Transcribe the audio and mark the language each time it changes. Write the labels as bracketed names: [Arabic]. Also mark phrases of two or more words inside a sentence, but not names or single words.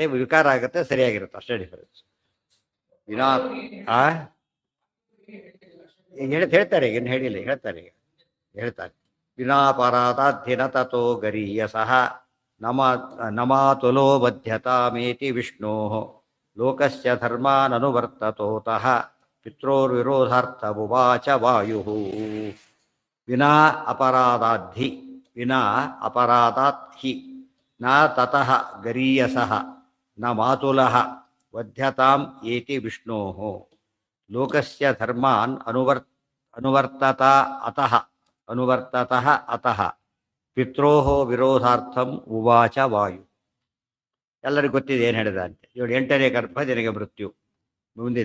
[Kannada] ವಿಕಾರ ಆಗುತ್ತೆ, ಸರಿಯಾಗಿರುತ್ತೆ, ಅಷ್ಟೇ ಡಿಫರೆನ್ಸ್. ವಿನಾ ಹೇಳ್ತಾರೆ ಈಗ, ಇನ್ನು ಹೇಳಿಲ್ಲ, ಹೇಳ್ತಾರೆ ಈಗ ಹೇಳ್ತಾರೆ. [Sanskrit] ವಿನಾಪರಾಧಾಧೀನ ತಥೋ ಗರೀಯಸಃ ನಮಾತುಲೋ ಬದ್ಧ್ಯತಾಮೇತಿ ವಿಷ್ಣೋ ಲೋಕಸ್ಯ ಧರ್ಮಾನನುವರ್ತತೋತಃ ಪಿತ್ರೋರ್ವಿರೋಧಾರ್ಥವುವಾಚ ವಾಯು. ವಿನಾ ಅಪರಾಧಾಧಿ, ವಿನಾ ಅಪರಾಧಾತ್ ಹಿ ನ ತತಃ ಗರೀಯಸಃ ನ ಮಾತುಲಃ ವಧ್ಯತಾಂ ಏತಿ ವಿಷ್ಣೋ ಲೋಕಸ್ಯ ಧರ್ಮಾನ್ ಅನುವರ್ತತಃ ಅತಃ ಪಿತ್ರೋಃ ವಿರೋಧಾರ್ಥಂ ಉವಾಚ ವಾಯು. [Kannada] ಎಲ್ಲರಿಗೂ ಗೊತ್ತಿದೆ ಏನು ಹೇಳಿದ ಅಂತ. ಇವಳು 8ನೇ ಗರ್ಭ ನಿನಗೆ ಮೃತ್ಯು ಮುಂದಿದೆ.